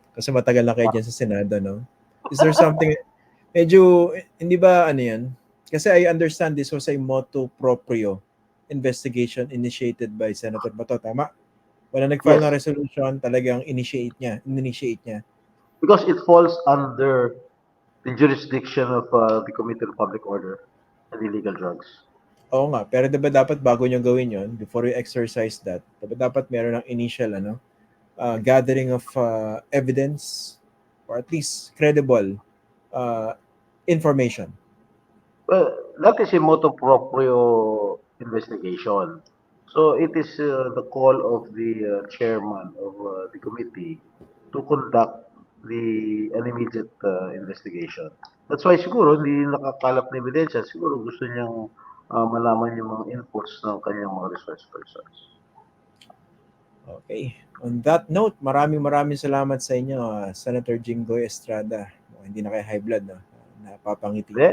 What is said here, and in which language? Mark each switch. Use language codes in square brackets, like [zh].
[tl] Kasi matagal na kayo dyan sa Senado, no? [en] Is there something, [tl] medyo, hindi ba yan? [en] Kasi I understand this was a motu proprio investigation initiated by Senator Bato, tama? [tl] Wala nag-file na resolution, talagang initiate niya. [en] Because it falls under the jurisdiction of the Committee on Public Order and Illegal Drugs. [tl] Oo nga, pero diba dapat bago nyo gawin yon, [en] before you exercise that, [tl] dapat meron ng [en] initial gathering of evidence or at least credible information. Well, that is a motu proprio investigation. So it is the call of the chairman of the committee to conduct an immediate investigation. That's why [tl] siguro hindi nakakalap na ebidensya. Siguro gusto niyang malaman yung mga inputs ng kanyang mga resource persons. Okay. On that note, maraming salamat sa inyo, Senator Jinggoy Estrada. Hindi na kayo high blood, no? Napapangiti.